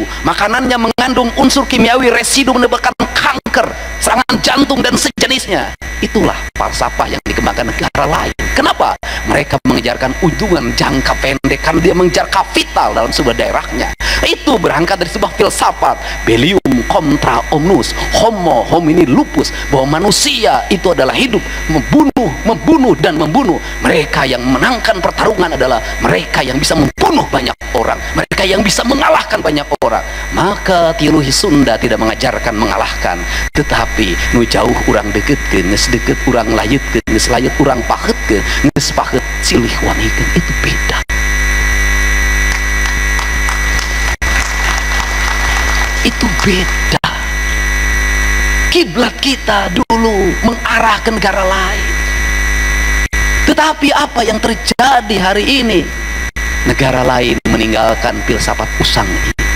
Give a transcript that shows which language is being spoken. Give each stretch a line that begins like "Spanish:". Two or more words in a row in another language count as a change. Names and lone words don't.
Indonesian: Makanannya mengandung unsur kimiawi, residu menyebabkan kanker, serangan jantung dan sejenisnya. Itulah falsafah yang dikembangkan negara lain. Kenapa? Mereka mengejarkan ujungan jangka pendek karena dia mengejar kapital dalam sebuah daerahnya. Itu berangkat dari sebuah filsafat
Latin: bellium contra omnus homo homini lupus,
Indonesian: bahwa manusia itu adalah hidup, membunuh dan membunuh. Mereka yang menangkan pertarungan adalah mereka yang bisa membunuh banyak orang, mereka yang bisa mengalahkan banyak orang. Maka teologi Sunda tidak mengajarkan mengalahkan, tetapi
Sundanese: nu jauh orang deketkeun, geus deket urang layetkeun, geus layet urang pahetkeun, geus pahet silih wangikeun.
Indonesian: Itu beda. Itu beda. Kiblat kita dulu mengarah ke negara lain. Tetapi apa yang terjadi hari ini? Negara lain meninggalkan filsafat usang ini.